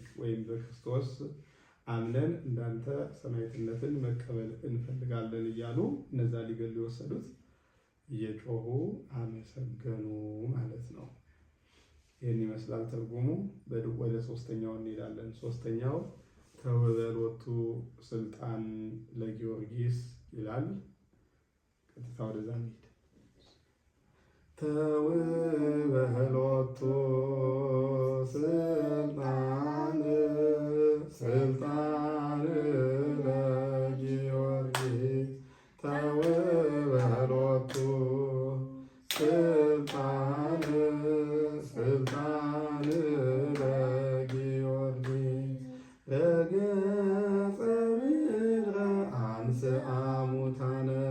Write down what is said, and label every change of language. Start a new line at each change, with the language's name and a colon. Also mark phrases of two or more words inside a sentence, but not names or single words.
Amharic: ወይም በክርስቶስ አምነን እንዳንተ ሰማዕትነትን መቀበል እንፈልጋለን እያሉ እነዛ ሊገሉ የወሰዱት እየጮሁ አመሰገኑ ማለት ነው። ይህን ይመስላል ትርጉሙ። ወደ ሶስተኛው እንሄዳለን። ሶስተኛው
Geez: ተውበሎቱ ስልጣን ለጊዮርጊስ
Amharic: ይላል። ቀጥታ ወደዛ እንሂድ።
Geez: ተውበሎቱ ስልጣን ለጊዮርጊስ ተውበሎቱ ስልጣን ለጊዮርጊስ ረገጸ ምድረ አንሥአ ሙታነ